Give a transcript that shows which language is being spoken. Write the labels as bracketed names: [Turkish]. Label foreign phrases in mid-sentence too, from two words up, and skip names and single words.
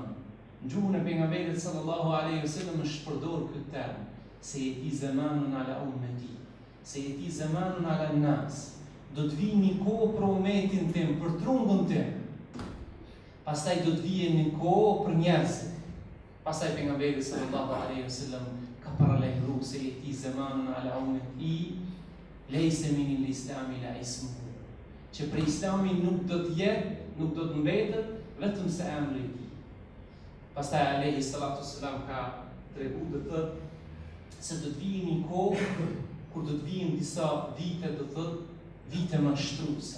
[Albanian] Në gjuhën e pejgamberit [Arabic] صلى الله عليه وسلم [Albanian] është përdor këtë term, se [Arabic] يأتي زمان على أمتي, [Albanian] se [Arabic] يأتي زمان على الناس. [Albanian] Do të vijë një kohë për ummetin tim, për trungun tim. Pastaj do të vijë një kohë për njerëzit. Pastaj pejgamberi [Arabic] صلى الله عليه وسلم [Albanian] ka paralajmëruar se [Arabic] يأتي زمان على أمتي ليس من الإسلام لا اسمه. [Albanian] Që për Islamin nuk do të jetë, nuk do të mbetet vetëm se emri i tij. Pastaj [Arabic] عليه الصلاة والسلام [Albanian] ka treguar të thotë se do të vijë një kohë kur do të vijnë disa vite, do të thotë vite mashtruese.